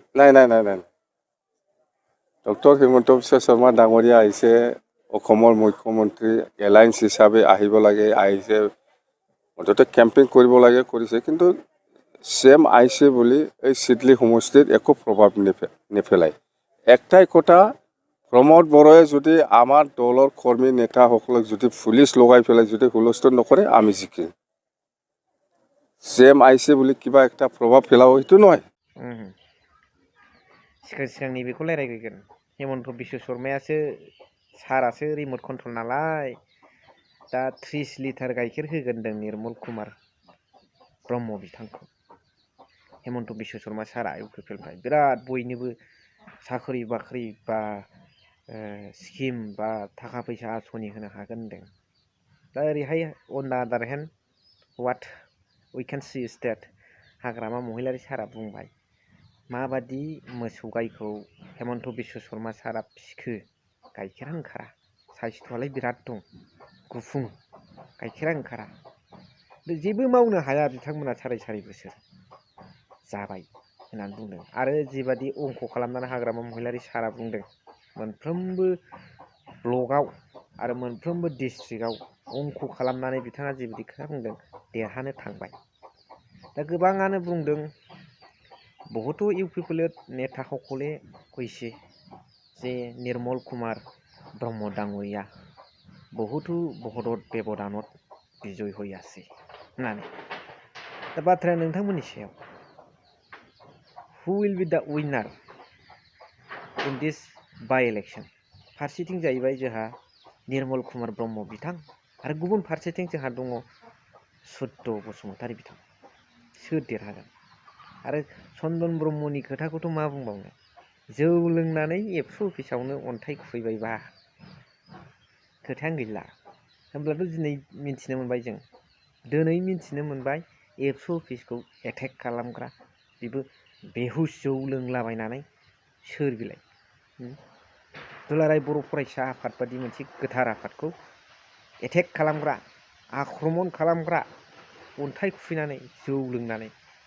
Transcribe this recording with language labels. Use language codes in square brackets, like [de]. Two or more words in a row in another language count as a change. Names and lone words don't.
[as] নাই ডক্টৰ হিমন্ত বিশ্ব শৰ্মা ডাঙৰীয়া আহিছে অসমৰ মুখ্যমন্ত্ৰী এলায়েন্স হিচাপে আহিব লাগে আহিছে মুঠতে কেম্পেইন কৰিব লাগে কৰিছে কিন্তু চিএম আহিছে বুলি এই চিডলি সমষ্টিত একো প্ৰভাৱ নেপেলায় একটাই কথা প্ৰমোদ বড়োৱে যদি আমাৰ দলৰ কৰ্মী নেতাসকলক যদি পুলিচ লগাই পেলাই যদি হুলস্থুল নকৰে আমি জিকিম চিএম আহিছে বুলি কিবা একটা প্ৰভাৱ পেলাব সেইটো নহয় [brx] सिगांनि बेखौ रायलायगोन हेमन्त बिश्व शर्मायासो सारासो रिमट कन्ट्रल नालाय दा 30 लिटार गाइखेर होगोन होनदों निर्मल कुमार ब्रह्म बिथांखौ हेमन्त बिश्व शर्मा सारा इउपिपिएलनिफ्राय बिराद बयनोबो साख्रि बाख्रि बा स्किम बा थाखा फैसा आसनि होनो हागोन होनदों दा ओरैहाय [en] On the other hand what we can see is that [brx] हाग्रामा महिलारि सारा बुंबाय माबादि मोसौ गायखौ हेमन्त बिश्व शर्मा सारा फिखो गाइखेरा ओंखारा साइस्थ'आलाय बिराद दं गुफुं गाइखेरा ओंखारा जेबो मावनो हाया बिथांमोना 4.5 बोसोर जाबाय होननानै बुंदों आरो जिबादि अंक खालामनानै हाग्रामा महिलारि सारा बुंदों मोनफ्रोमबो ब्लकआव आरो मोनफ्रोमबो डिस्ट्रिक्टआव अंक खालामनानै बिथाङा जिबादि खोथा बुंदों देरहानो थांबाय दा गोबाङानो बुंदों [as] বহুতো ইউপিপিএলত নেতাসকলে কৈছে যে নিৰ্মল কুমাৰ ব্ৰহ্ম ডাঙৰীয়া বহুতো ভোটত ব্যৱধানত বিজয় হৈ আছে [brx] होननानै दा बाथ्राया नोंथांमोननि सायाव [en] Who will be the winner in this by election [brx] फारसेथिं जाहैबाय जोंहा निर्मल कुमार ब्रह्म बिथां आरो गुबुन फारसेथिं जोंहा दङ सुद्द बसुमतारी बिथां सोर देरहागोन आरो चन्दन ब्रह्मनि खोथाखौथ' मा बुंबावनो जौ लोंनानै एबसु अफिसावनो अन्थाइ खुबैबायबा खोथायानो गैला होमब्लाथ' दिनै मिन्थिनो मोनबाय जों दिनै मिन्थिनो मोनबाय एबसु अफिसखौ एटेक खालामग्रा बेबो बेहुस जौ लोंलाबायनानै सोर बिलाय दुलाराय बर' फरायसा आफाद बादि मोनसे गोथार आफादखौ एटेक खालामग्रा आक्रमन खालामग्रा अन्थाइ खुबैनानै जौ लोंनानै